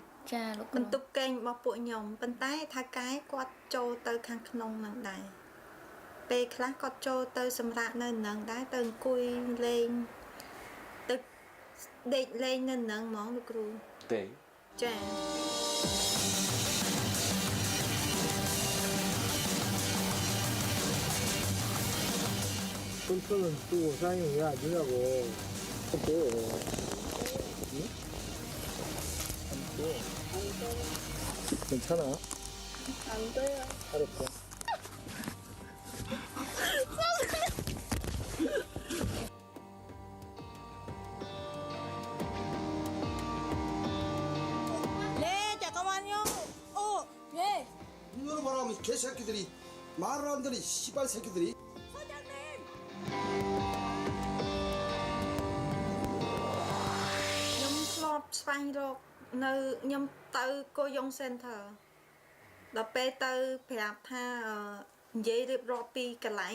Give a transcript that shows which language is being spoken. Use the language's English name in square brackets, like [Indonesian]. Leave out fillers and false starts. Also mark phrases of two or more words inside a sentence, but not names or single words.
[Khmer] ចាលោកបន្ទប់គេងរបស់ពួកខ្ញុំប៉ុន្តែថាកែគាត់ចូលទៅខាងក្នុងហ្នឹងដែរពេលខ្លះគាត់ចូលទៅសម្រាប់នៅហ្នឹងដែរទៅអង្គុយលេងទៅដេកលេងនៅហ្នឹងហ្មងលោកគ្រូ ទេ ចា [Korean] 손편은 두고 사용이 왜 안 되냐고. 괜찮아? 안 돼요. 알았어. 네, 잠깐만요. 예. 이거는 뭐라면 개새끼들이 말을 안 들이 씨발 새끼들이. [Khmer] ខ្ញុំធ្លាប់ស្វែងរកនៅខ្ញុំទៅគោយ៉ុង Center ដល់ពេលទៅប្រាប់ថានិយាយរៀបរាប់ពីកន្លែ